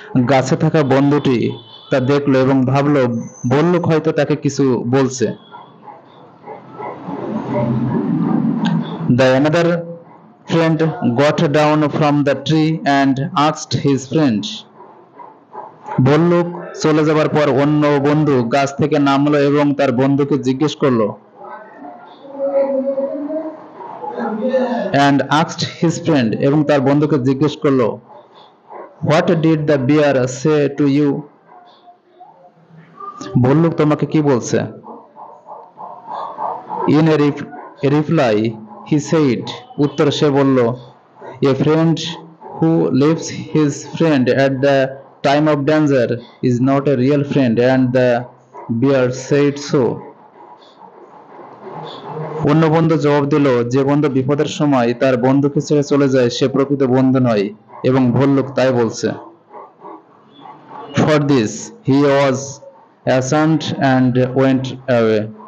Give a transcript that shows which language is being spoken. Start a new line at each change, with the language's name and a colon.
Bangla: গাছে থাকা বন্ধুটি তা দেখলো এবং ভাবলো ভল্লুক হয়তো তাকে কিছু বলছে।
English: The another friend got down from the tree and asked his friend.
Bangla: ভল্লুক চলে যাবার পর অন্য বন্ধু গাছ থেকে নামলো এবং তার বন্ধুকে জিজ্ঞেস করলো।
English: And asked his friend,
Bangla: এবং তার বন্ধুকে জিজ্ঞেস করলো,
English: What did the bear say to you?
Bangla: ভল্লুক তোমাকে কি বলছে?
English: In a reply, he said,
Bangla: উত্তরে সে বলল,
English: A friend who leaves his friend at the time of danger is not a real friend, and the bear said so.
Bangla: অন্য বন্ধু জবাব দিল, যে বন্ধু বিপদের সময় তার বন্ধুকে ছেড়ে চলে যায় সে প্রকৃত বন্ধু নয় এবং ভল্লুক তাই বলছে।
English: For this he was ashamed and went away.